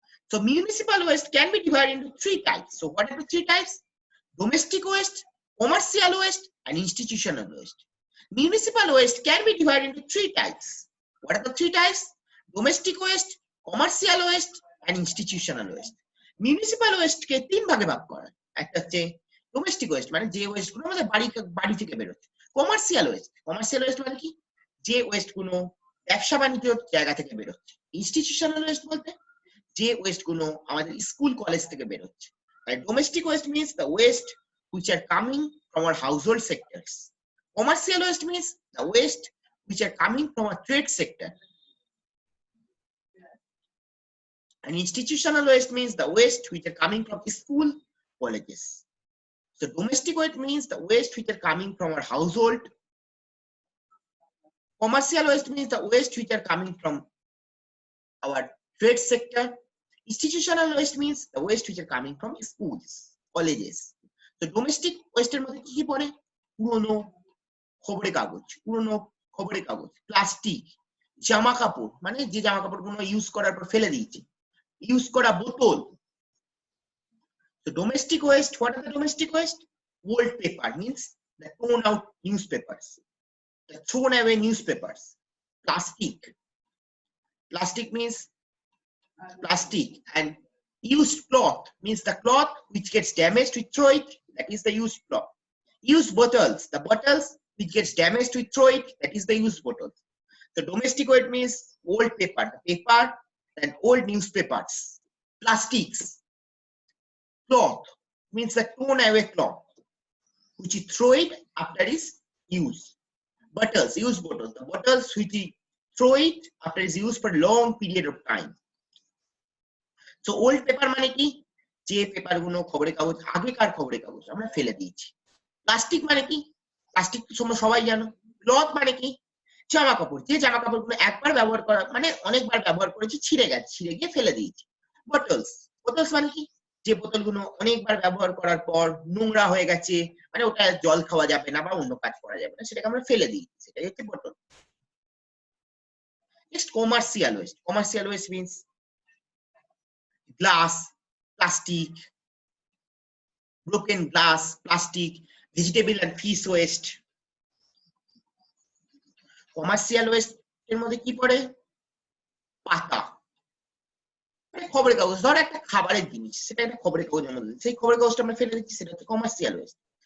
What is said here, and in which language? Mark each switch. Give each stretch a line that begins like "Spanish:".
English: So municipal waste can be divided into 3 types. So what are the 3 types? Domestic waste, commercial waste, and institutional waste. Municipal waste can be divided into 3 types. What are the three types? Domestic waste, commercial waste, and institutional waste.
Bangla: Municipal West কে তিন ভাগে ভাগ করা, একটা হচ্ছে domestic West মানে যে West গুলো আমাদের বাড়ি থেকে বেরোচ্ছে, কমার্শিয়াল ওয়েস্ট মানে কি, যে ওয়েস্ট গুলো ব্যবসা বাণিজ্য জায়গা থেকে বেরোচ্ছে, ইনস্টিটিউশনাল ওয়েস্ট বলতে যে ওয়েস্ট গুলো আমাদের স্কুল কলেজ থেকে বেরোচ্ছে।
English: Domestic waste means the waste which are coming from our household sectors. Commercial waste means the waste which are coming from our trade sector. And institutional waste means the waste which are coming from school, colleges. So domestic waste means the waste which are coming from our household. Commercial waste means the waste which are coming from our trade sector. Institutional waste means the waste which are coming from schools, colleges. So domestic waste এর মধ্যে কি পড়ে? পুরনো খবরের কাগজ, plastic, জামা কাপড় মানে যে জামা কাপড়গুলো ইউজ করার পর ফেলে দিয়েছে, ইউজ করা বোতল। So domestic waste, what are the domestic waste? Old paper means the torn out newspapers, the thrown away newspapers. Plastic means plastic, and used cloth means the cloth which gets damaged, we throw it, that is the used cloth. Used bottles, the bottles which gets damaged, we throw it, that is the used bottles. So domestic waste means old paper, the paper and old newspapers. Plastics, cloth means the torn away cloth which you throw it after its use. Bottles, used bottles, the bottles which you throw it after its use for a long period of time.
Bangla: So old paper মানে কি, যে paper গুলো খবরের কাগজ, আগেকার খবরের কাগজ আমরা ফেলে দিয়েছি। প্লাস্টিক মানে কি, প্লাস্টিক তো তোমরা সবাই জানো। ক্লথ মানে কি, জামা কাপড়, যে জামা কাপড়গুলো একবার ব্যবহার করা মানে অনেকবার ব্যবহার করেছি, ছিঁড়ে গিয়ে ফেলে দিয়েছি। বোতলস মানে কি, যে বোতলগুলো অনেকবার ব্যবহার করার পর নোংরা হয়ে গেছে, মানে ওটা জল খাওয়া যাবে না বা অন্য কাজ করা যাবে না, সেটাকে আমরা ফেলে দিই, সেটাই হচ্ছে বোতল।
English: Next commercial waste means glass, plastic, broken glass, plastic, vegetable and fish waste.
Bangla: Commercial waste এর মধ্যে কি পড়ে? পাতা, মানে খবরের কাগজ, ধর একটা খাবারের জিনিস, সেটা একটা খবরের কাগজের মধ্যে, সেই খবরের কাগজটা আমরা ফেলে দিচ্ছি, সেটা হচ্ছে কমার্শিয়াল ওয়েস্ট।